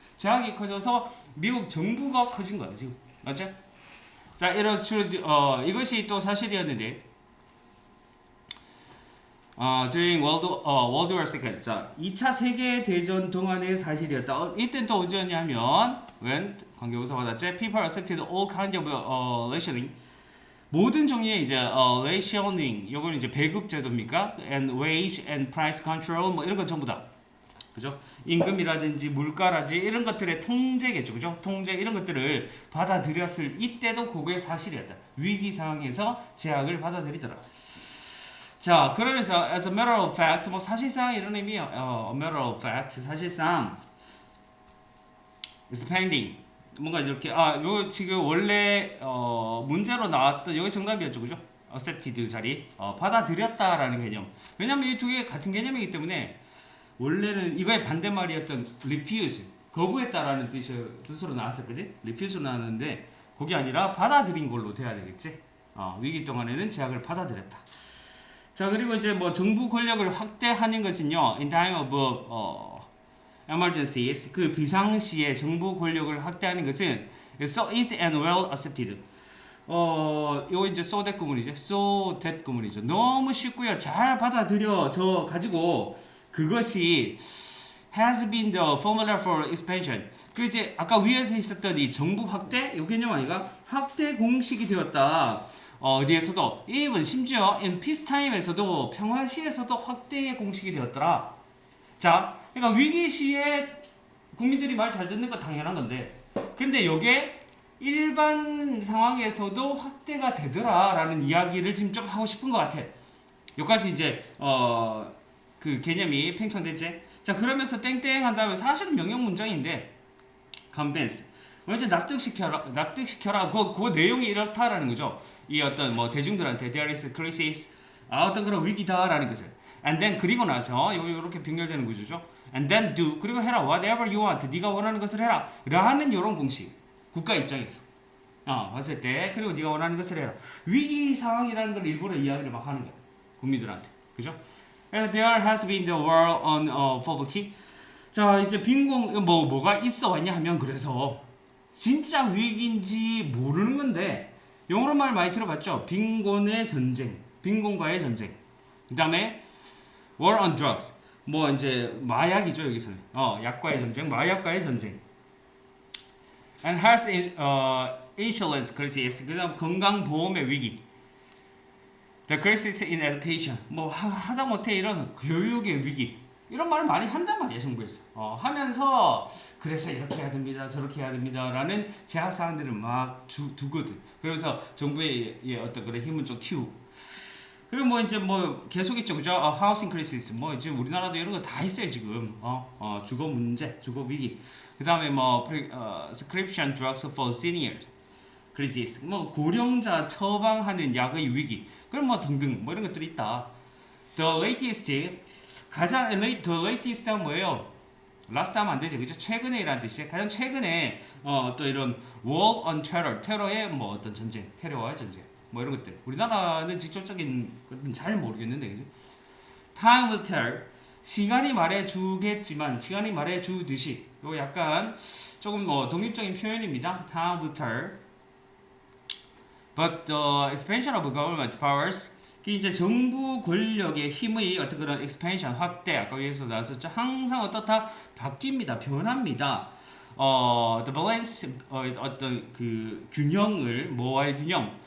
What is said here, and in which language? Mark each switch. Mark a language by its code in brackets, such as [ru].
[ko] 제약이 커져서 미국 정부가 커진 거야, 지금. 맞죠? 자, 이것이 또 사실이었는데, [en] during World War II. [ko] 자, 2차 세계대전 동안의 사실이었다. 이때는 또 언제였냐면, when, 관계부사 받았지? [en] People accepted all kinds of rationing. [ko] 모든 종류의 이제 rationing, 이거는 이제 배급 제도입니까? [en] And wage and price control, [ko] 뭐 이런 건 전부 다. 그죠? 임금이라든지 물가라든지 이런 것들의 통제겠죠, 그죠? 통제 이런 것들을 받아들였을 이때도 그게 사실이었다. 위기 상황에서 제약을 받아들이더라. 자, 그러면서 [en] as a matter of fact, [ko] 뭐 사실상 이런 의미예요. [en] a matter of fact, [ko] 사실상 [en] is pending. [ko] 뭔가 이렇게 요 지금 원래 문제로 나왔던 여기 정답이었죠, 그죠? accepted 자리 받아들였다라는 개념. 왜냐면 이 두 개 같은 개념이기 때문에 원래는 이거의 반대말이었던 refuse 거부했다라는 뜻으로 나왔었거든. refuse로 나왔는데 그게 아니라 받아들인 걸로 돼야 되겠지. 위기 동안에는 제약을 받아들였다. 자, 그리고 이제 뭐 정부 권력을 확대하는 것은요, [en] in time of emergencies, [ko] 그 비상시에 정부 권력을 확대하는 것은 [en] so easy and well accepted. [ko] 요 이제 so that 구문이죠. so that 구문이죠. 너무 쉽고요. 잘 받아들여져 가지고 그것이 [en] has been the formula for expansion. [ko] 그 이제 아까 위에서 있었던 이 정부 확대 요 개념 아니가? 확대 공식이 되었다. 어디에서도 even 심지어 [en] in peacetime [ko] 에서도 평화시에서도 확대의 공식이 되었더라. 자, 그러니까 위기 시에 국민들이 말 잘 듣는 거 당연한 건데, 근데 요게 일반 상황에서도 확대가 되더라라는 이야기를 지금 좀 하고 싶은 것 같아. 여기까지 이제 그 개념이 팽창됐지. 자, 그러면서 땡땡 한 다음에 사실은 명령 문장인데 convince 먼저 납득시켜라. 그 내용이 이렇다라는 거죠. 이 어떤 뭐 대중들한테 [en] there is crisis, [ko] 어떤 그런 위기다라는 것을. [en] And then [ko] 그리고 나서 요렇게 병렬되는 구조죠. And then do 그리고 해라 [en] whatever you want [ko] 네가 원하는 것을 해라 라는 요런 공식. 국가 입장에서 봤을 때 그리고 네가 원하는 것을 해라. 위기 상황이라는 걸 일부러 이야기를 막 하는 거야. 국민들한테. 그죠? [en] There has been the war on poverty. [ko] 자, 이제 빈곤 뭐가 있어 왔냐 하면 그래서 진짜 위기인지 모르는 건데 영어로 말 많이 들어봤죠? 빈곤의 전쟁, 빈곤과의 전쟁. 그다음에 [en] war on drugs. [ko] 뭐 이제 마약이죠 여기서는. 약과의 전쟁, 마약과의 전쟁. [en] And health insurance crisis. [ko] 그다음 건강보험의 위기. [en] The crisis in education. [ko] 뭐 하다못해 이런 교육의 위기. 이런 말을 많이 한단 말이야 정부에서. 하면서 그래서 이렇게 해야 됩니다, 저렇게 해야 됩니다라는 제약 사항들을 막 두거든. 그래서 정부의 어떤 그런 힘은 좀 키우고. 그리고 뭐 이제 뭐 계속 있죠, 그죠? [en] housing crisis. [ko] 뭐 지금 우리나라도 이런 거 다 있어요 지금. 주거 문제, 주거 위기. 그 다음에 뭐 [en] prescription drugs for seniors. crisis. [ko] 뭐 고령자 처방하는 약의 위기. 그럼 뭐 등등 뭐 이런 것들이 있다. [en] The latest [ko] 가장 [en] the latest는 [ko] 뭐예요? last 하면 안 되지, 그죠? 최근에라는 뜻이에요. 가장 최근에 또 이런 [en] war on terror, [ko] 테러의 뭐 어떤 전쟁, 테러와의 전쟁, 뭐 이런 것들. 우리나라는 직접적인 것은 잘 모르겠는데, 그죠? [en] Time will tell. [ko] 시간이 말해주겠지만, 시간이 말해주듯이. 이거 약간 조금 독립적인 표현입니다. [en] Time will tell. But the expansion of government powers. [ko] 이제 정부 권력의 힘의 어떤 그런 expansion, 확대, 아까 위에서 나왔었죠. 항상 어떻다? 바뀝니다. 변합니다. [en] The balance, [ko] 어떤 그 균형을, 뭐와의 균형?